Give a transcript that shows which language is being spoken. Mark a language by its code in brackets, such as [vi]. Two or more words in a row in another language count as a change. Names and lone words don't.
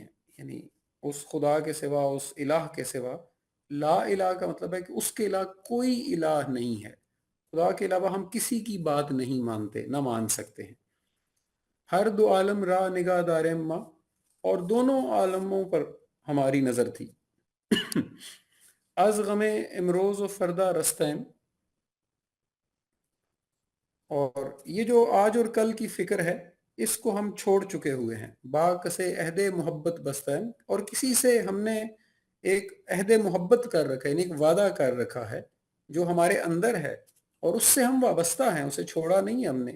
[ur] یعنی اس خدا کے سوا، اس الہ کے سوا، [ar] لا الہ [ur] کا مطلب ہے کہ اس کے علاوہ کوئی الہ نہیں ہے. خدا کے علاوہ ہم کسی کی بات نہیں مانتے، نہ مان سکتے ہیں. [fa] ہر دو عالم را نگاہ دارم ماں، [ur] اور دونوں عالموں پر ہماری نظر تھی. [fa] از غم امروز و فردہ رستیم، [ur] اور یہ جو آج اور کل کی فکر ہے اس کو ہم چھوڑ چکے ہوئے ہیں. [fa] باق سے عہد محبت بستین، [ur] اور کسی سے ہم نے ایک عہد محبت کر رکھا ہے، یعنی ایک وعدہ کر رکھا ہے جو ہمارے اندر ہے اور اس سے ہم وابستہ ہیں، اسے چھوڑا نہیں ہے ہم نے.